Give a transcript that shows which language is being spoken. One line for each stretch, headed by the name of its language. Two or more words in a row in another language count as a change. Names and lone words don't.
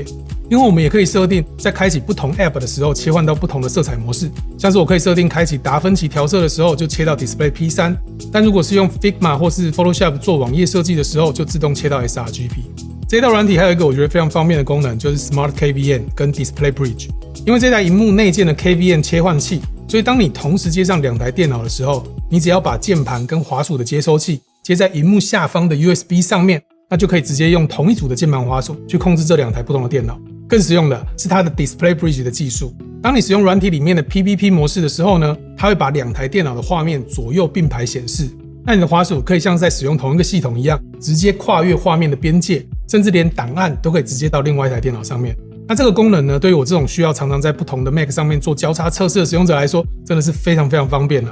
Chinese: 因為我們也可以設定在開啟不同 App 的時候切換到不同的色彩模式，像是我可以設定開啟達芬奇調色的時候就切到 Display P3， 但如果是用 Figma 或是 Photoshop 做網頁設計的時候，就自動切到 sRGB。這套軟體還有一個我覺得非常方便的功能，就是 Smart KVM 跟 Display Bridge。因為這台螢幕內建的 KVM 切換器，所以當你同時接上兩台電腦的時候，你只要把鍵盤跟滑鼠的接收器接在螢幕下方的 USB 上面，那就可以直接用同一組的鍵盤滑鼠去控制這兩台不同的電腦。更實用的是它的 Display Bridge 的技術。當你使用軟體裡面的 PPP 模式的時候呢，它會把兩台電腦的畫面左右並排顯示。那你的滑鼠可以像在使用同一個系統一樣，直接跨越畫面的邊界，甚至連檔案都可以直接到另外一台電腦上面。那這個功能呢，對於我這種需要常常在不同的 Mac 上面做交叉測試的使用者來說，真的是非常非常方便了。